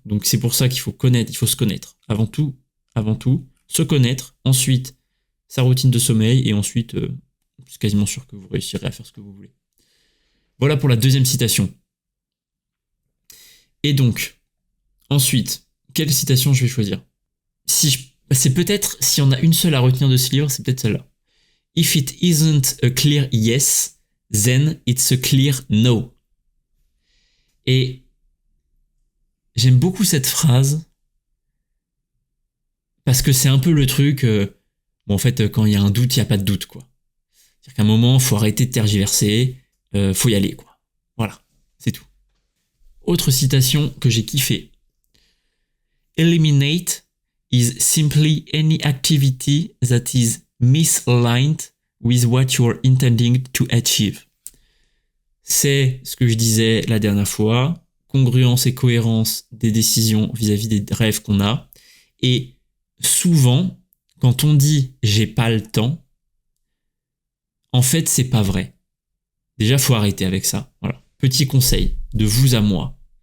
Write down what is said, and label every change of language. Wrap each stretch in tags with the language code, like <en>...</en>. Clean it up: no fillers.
<fr>Donc c'est pour ça qu'il faut connaître, il faut se connaître. Avant tout, se connaître, ensuite sa routine de sommeil, et ensuite, je suis quasiment sûr que vous réussirez à faire ce que vous voulez. Voilà pour la deuxième citation. Et donc, ensuite, quelle citation je vais choisir ? C'est peut-être, s'il y en a une seule à retenir de ce livre, c'est peut-être celle-là.</fr> <en>If it isn't a clear yes, then it's a clear no.</en> <fr>Et j'aime beaucoup cette phrase parce que c'est un peu le truc, en fait, quand il y a un doute, il n'y a pas de doute, quoi. C'est-à-dire qu'à un moment, il faut arrêter de tergiverser, faut y aller, quoi. Voilà, c'est tout. Autre citation que j'ai kiffée.</fr> <en>Eliminate is simply any activity that is misaligned with what you're intending to achieve.</en> <fr>C'est ce que je disais la dernière fois, congruence et cohérence des décisions vis-à-vis des rêves qu'on a. Et souvent, quand on dit « j'ai pas le temps », en fait, c'est pas vrai. Déjà, faut arrêter avec ça. Voilà. Petit conseil de vous à moi.</fr>